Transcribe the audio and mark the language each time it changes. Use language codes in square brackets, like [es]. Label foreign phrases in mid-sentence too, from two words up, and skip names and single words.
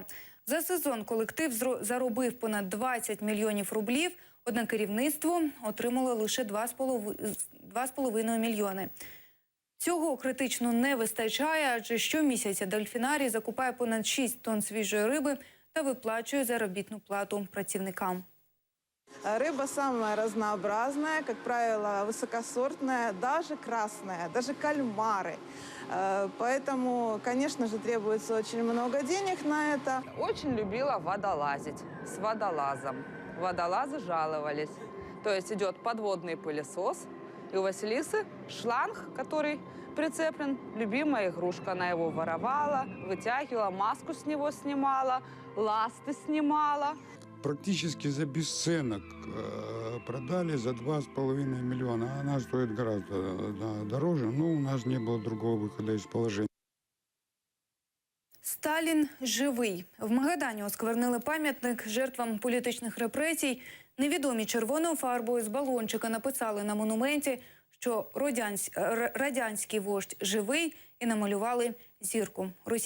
[uk] За сезон колектив заробив понад 20 мільйонів рублів, однак керівництво отримало лише 2,5 мільйони. Цього критично не вистачає, адже щомісяця дельфінарій закупає понад 6 тонн свіжої риби та виплачує заробітну плату працівникам. [ru] Рыба самая разнообразная, как правило, высокосортная, даже красная, даже кальмары. Поэтому, конечно же, требуется очень много денег на это. Очень любила водолазить с водолазом. Водолазы жаловались. То есть идет подводный пылесос, и у Василисы шланг, который прицеплен, любимая игрушка. Она его воровала, вытягивала, маску с него снимала, ласты снимала. Практически за бесценок продали за 2,5 миллиона. Она стоит гораздо дороже, но у нас не было другого выхода из положения. [uk] Сталін живий. В Магадані осквернили пам'ятник жертвам політичних репресій. Невідомі червоною фарбою з балончика написали на монументі, що радянський вождь живий, і намалювали зірку.